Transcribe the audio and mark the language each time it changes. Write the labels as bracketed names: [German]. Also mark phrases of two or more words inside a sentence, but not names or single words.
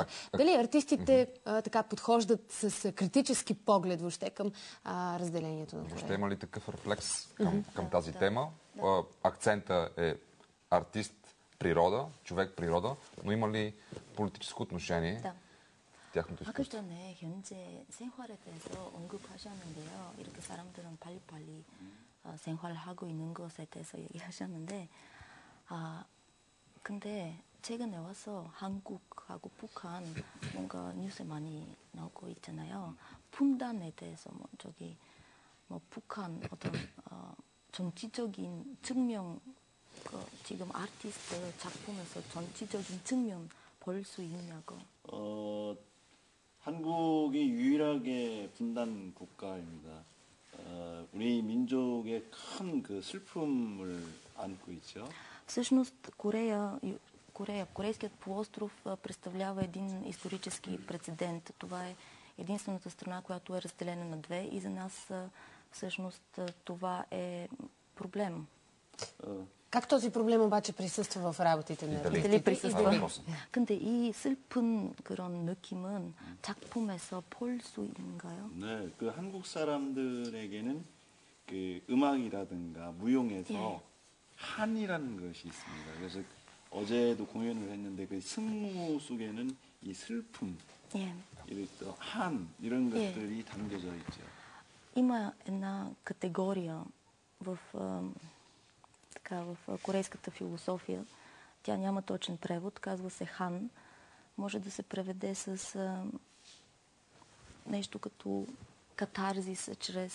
[Bulgarian] Дали артистите така подхождат с критически поглед въобще към разделението на Корея? Въобще има ли такъв рефлекс към тази тема? Акцента е артист природа, човек природа, но има ли политическо отношение в тяхното изкуство? [Korean] 아까 전에 현재 생활에 대해서 언급하셨는데요. 이렇게 사람들은 빨리빨리 생활하고 있는 것에 대해서 얘기하셨는데 근데 최근에 와서 한국하고 북한 뭔가 뉴스에 많이 나오고 있잖아요. 분단에 대해서 북한 어떤 전체적인 측면, 지금 아티스트 작품에서 전체적인 측면 볼 수 있냐고. 한국이 유일하게 분단 국가입니다. 우리 민족의 큰 그 슬픔을 안고 있죠. [Bulgarian] Всъщност Корейският полуостров представлява един исторически прецедент. Това е единствената страна, която е разделена на две и за нас всъщност това е проблем. Как този проблем обаче присъства в работите на артистите? дали присъства? [Korean] 근데 이 슬픈 그런 느낌은 작품에서 볼 수 있는가요? 네, 그 한국 사람들에게는 그 음악이라든가 무용에서 한이라는 것이 있습니다. 그래서 어제도 공연을 했는데 그 승무 속에는 이 슬픔, 한 이런 것들이 담겨져 있죠. [Bulgarian] Има една категория в корейската философия. Тя няма точен превод, казва се хан. Може да се преведе с нещо като катарзис, чрез